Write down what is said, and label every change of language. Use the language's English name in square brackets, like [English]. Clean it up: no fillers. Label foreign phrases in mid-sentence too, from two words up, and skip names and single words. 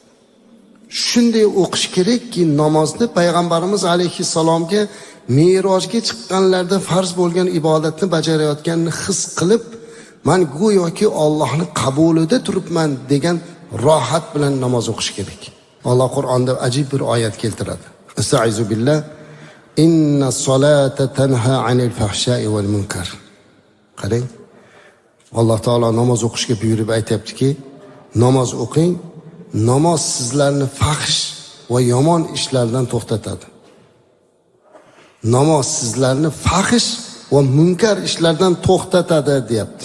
[Uzbek] Shunday o'qish kerakki, namozni payg'ambarimiz alayhissalomga Me'rojga chiqqanlarda farz bo'lgan ibodatni bajarayotganini his qilib, men go'yoki Allohning qabulida turibman degan rohat bilan namoz o'qish kerak. Alloh Qur'onda ajib bir oyat keltiradi. [Arabic] أستعيذ بالله إن الصلاة تنهى عن الفحشاء والمنكر. [Uzbek] Qarang, Alloh taolo namoz o'qishga buyurib aytayaptiki, namoz o'qing, namoz sizlarni fahsh va yomon ishlardan to'xtatadi. Namoz sizlarni fahsh va munkar ishlardan to'xtatadi deyapti.